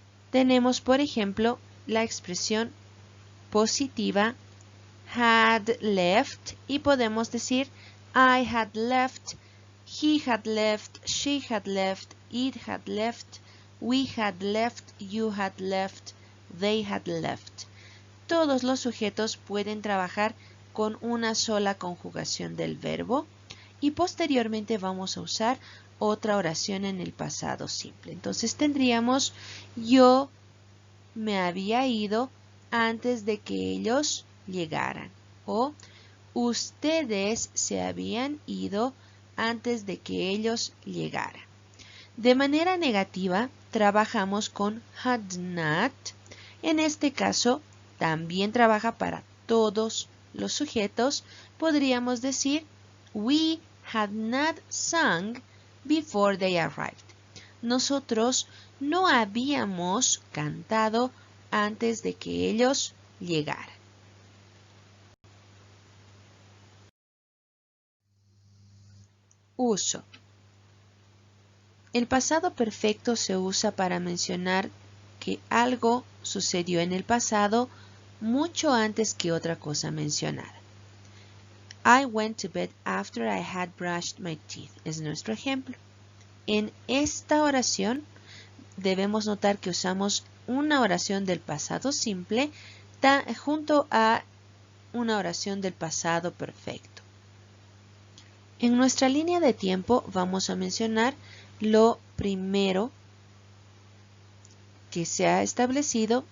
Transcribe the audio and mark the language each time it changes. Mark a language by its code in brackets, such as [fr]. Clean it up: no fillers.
[es] Tenemos, por ejemplo, la expresión positiva had left y podemos decir [en] I had left, he had left, [es] she had left, it had left, we had left, you had left, they had left. Todos los sujetos pueden trabajar con una sola conjugación del verbo y posteriormente vamos a usar otra oración en el pasado simple. Entonces tendríamos yo me había ido antes de que ellos llegaran o ustedes se habían ido antes de que ellos llegaran. De manera negativa trabajamos con had not. En este caso también trabaja para todos los sujetos. Podríamos decir [en] we had not sung before they arrived. [es] Nosotros no habíamos cantado antes de que ellos llegaran. Uso. El pasado perfecto se usa para mencionar que algo sucedió en el pasado mucho antes que otra cosa mencionada. [en] I went to bed after I had brushed my teeth [es] es nuestro ejemplo. En esta oración debemos notar que usamos una oración del pasado simple junto a una oración del pasado perfecto. En nuestra línea de tiempo vamos a mencionar lo primero que se ha establecido.